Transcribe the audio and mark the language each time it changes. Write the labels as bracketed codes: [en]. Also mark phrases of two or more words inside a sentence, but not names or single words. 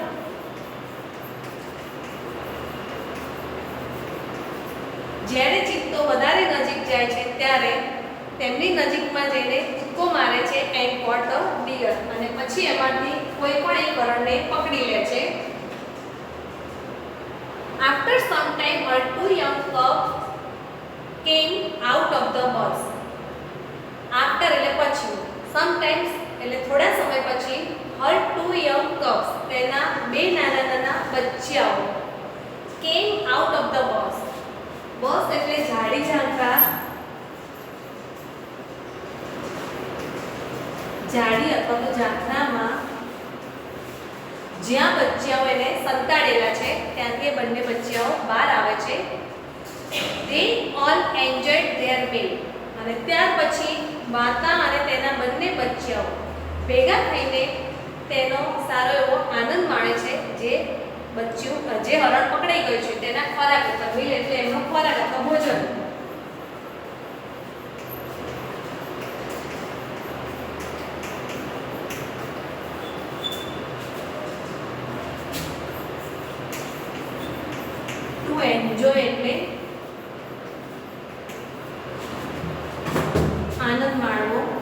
[gu] જ્યારે ચિત્તો વધારે નજીક જાય છે ત્યારે તેમની નજીકમાં જઈને કૂદકો મારે છે [en] and caught a deer, [gu] અને પછી એમાંથી કોઈ પણ એક હરણને પકડી લે છે. [en] after some time a two young cubs came out of the bus. [gu] આફ્ટર એટલે પછી, સમટાઈમ્સ એટલે થોડા સમય પછી, [en] her two young cubs [gu] તેના બે નાના નાના બચ્ચાઓ [en] came out of the bus. [gu] બસ એટલે જાડી ઝાંખા, જાડી અથવા તો ઝાંખરામાં જ્યાં બચ્ચાઓ એને સંતાડેલા છે ત્યાંથી એ બંને બચ્ચાઓ બહાર આવે છે. [en] They all enjoyed their meal. [gu] અને ત્યાર પછી માતા અને તેના બંને બચ્ચાઓ ભેગા થઈને તેનો સારો એવો આનંદ માણે છે. જે બચ્ચું જે હરણ પકડાઈ ગયું છે તેના ખોરાક અથવા મીલ એટલે એમનો ખોરાક અથવા ભોજન. [en] to enjoy [gu] એટલે આનંદ માણવો.